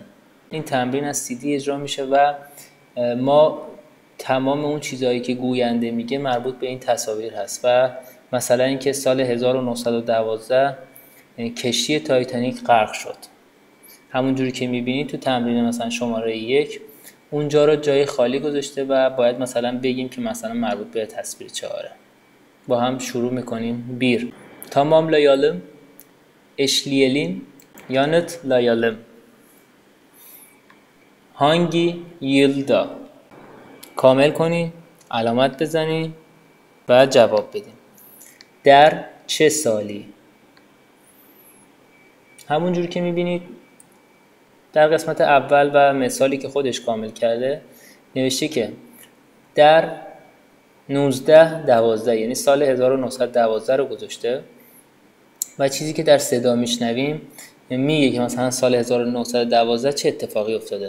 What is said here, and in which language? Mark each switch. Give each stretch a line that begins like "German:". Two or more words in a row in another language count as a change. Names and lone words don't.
Persian: این تمرین از CD اجرا میشه و ما تمام اون چیزهایی که گوینده میگه مربوط به این تصاویر هست و مثلا اینکه سال 1912 کشتی تایتانیک غرق شد. همونجوری که میبینید تو تمرین مثلا شماره 1 اونجا رو جای خالی گذاشته و باید مثلا بگیم که مثلا مربوط به تصویر 4. با هم شروع میکنیم.
Turkish: bir tamamlayalım eşleyelim yanıtlayalım hangi yılda
Persian: کامل کنین، علامت بزنین و جواب بدین. در چه سالی؟ همونجور که میبینید در قسمت اول و مثالی که خودش کامل کرده نوشته که در 1912 یعنی سال 1912 رو گذاشته و چیزی که در صدا میشنویم میگه که مثلا سال 1912 چه اتفاقی افتاده.